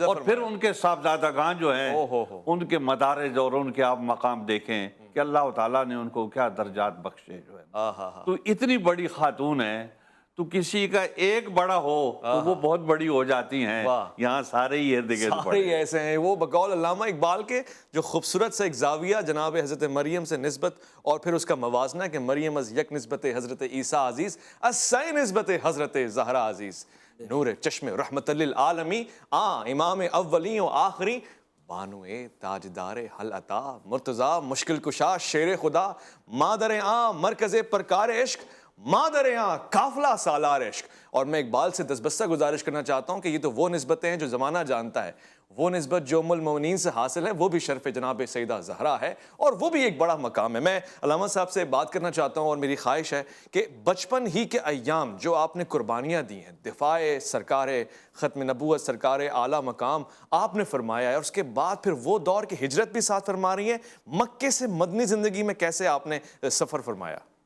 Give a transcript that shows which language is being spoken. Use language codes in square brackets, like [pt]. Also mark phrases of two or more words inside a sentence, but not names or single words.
[ur] اور پھر ان کے صاحبزادگان جو ہیں ان کے مدارج اور ان کے آپ مقام دیکھیں کہ اللہ تعالیٰ نے ان کو کیا درجات بخشے جو ہے۔ تو اتنی بڑی خاتون ہے، تو کسی کا ایک بڑا ہو تو وہ بہت بڑی ہو جاتی ہیں، یہاں سارے ہی ارد گرد سارے ایسے ہیں۔ وہ بقول علامہ اقبال کے جو خوبصورت سے ایک زاویہ جناب حضرت مریم سے نسبت، اور پھر اس کا موازنہ کہ [fa] مریم از یک نسبت حضرت عیسیٰ عزیز، از نسبت حضرت زہرا عزیز، نور چشم رحمت للعالمی، امام اولین و آخری، بانو تاجدار حل عطا، مرتضی مشکل کشا شیر خدا، مادر مرکز پرکار عشق، مادر قافلہ سالار عشق۔ [ur] اور میں اقبال سے دستبستہ گزارش کرنا چاہتا ہوں کہ یہ تو وہ نسبتیں ہیں جو زمانہ جانتا ہے، وہ نسبت جو ام المؤمنین سے حاصل ہے وہ بھی شرف جناب سیدہ زہرا ہے، اور وہ بھی ایک بڑا مقام ہے۔ میں علامہ صاحب سے بات کرنا چاہتا ہوں، اور میری خواہش ہے کہ بچپن ہی کے ایام جو آپ نے قربانیاں دی ہیں، دفاع سرکار ختم نبوت، سرکار اعلیٰ مقام آپ نے فرمایا ہے، اور اس کے بعد پھر وہ دور کی ہجرت بھی ساتھ فرما رہی ہیں، مکے سے مدنی زندگی میں کیسے آپ نے سفر فرمایا؟